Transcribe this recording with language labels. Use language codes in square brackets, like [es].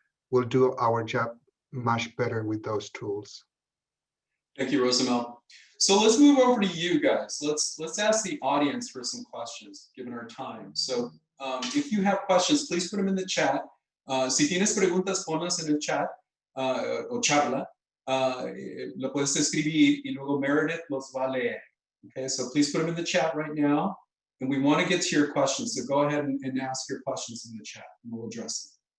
[en] we'll do our job much better with those tools. Thank you, Rosamel. So let's move over to you guys. Let's ask the audience for some questions, given our time. So if you have questions, please put them in the chat. [es] Si tienes preguntas, ponlas en el chat o charla. Lo puedes escribir y luego Meredith los va a leer. [en] Okay, so please put them in the chat right now. And we want to get to your questions. So go ahead and ask your questions in the chat and we'll address them.